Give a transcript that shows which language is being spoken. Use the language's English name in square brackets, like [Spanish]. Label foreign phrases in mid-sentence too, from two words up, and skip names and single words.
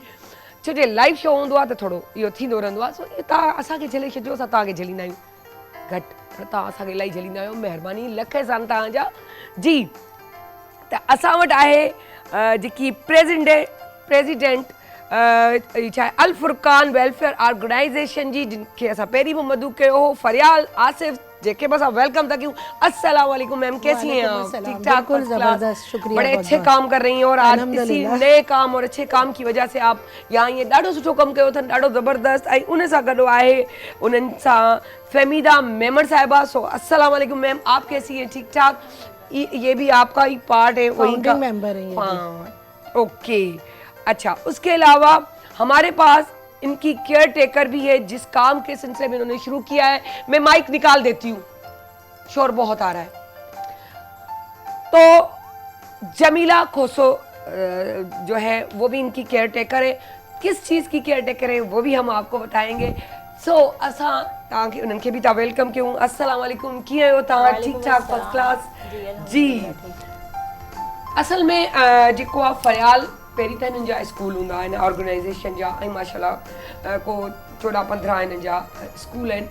[Sindhi] छो जो लाइव शो हूंदो आहे त थोरो इहो थींदो रहंदो आहे। सो इहो तव्हां असांखे झले छॾियो, असां तव्हांखे झलींदा आहियूं घटि, पर तव्हां असांखे इलाही झलींदा आहियो। महिरबानी लख एहसान तव्हांजा जी। त असां वटि आहे जेकी प्रेसिडेंट छा आहे अल फुरकान वेलफेयर ऑर्गेनाइज़ेशन जी, जिनखे असां पहिरीं बि मदू कयो हो, फरियाल आसिफ, जेके बस आप वेलकम था क्यों। [Urdu] السلام علیکم میم، کیسی ہیں آپ? ٹھیک ٹھاک, زبردست، شکریہ, بڑے اچھے کام کر رہی ہیں اور آج اسی نئے کام اور اچھے کام کی وجہ سے آپ یہاں [Sindhi] ये ॾाढो सुठो कम कयो अथनि, ॾाढो ज़बरदस्त। ऐं उन सां गॾु आहे उन्हनि सां फहमीदा मेमर साहिबा। [Urdu] سو السلام علیکم میم، آپ کیسی ہیں؟ ٹھیک ٹھاک. یہ بھی آپکا ہی پارٹ ہے، وہی کا ممبر ہے. اوکے، اچھا. اسکے علاوہ ہمارے پاس انکی کیئر ٹیکر بھی ہے، جس کام کے سلسلے میں انہوں نے شروع کیا ہے. میں مائیک نکال دیتی ہوں، شور بہت آ رہا ہے. تو جمیلہ جو ہے وہ بھی انکی کیئر ٹیکر ہے. کس چیز کی کیئر ٹیکر ہے وہ بھی ہم آپکو بتائیں گے. [Sindhi] सो असां तव्हांखे उन्हनि खे बि था वेलकम कयूं। अस्सलाम वालेकुम, कीअं आहियो तव्हां? ठीकु ठाक, [English] first class [Sindhi] जी। असल में जेको आहे फरियाल पहिरीं त हिननि जा स्कूल हूंदा आहिनि ऑर्गेनाइज़ेशन जा, ऐं माशाल्लाह को 14-15 हिननि जा स्कूल आहिनि।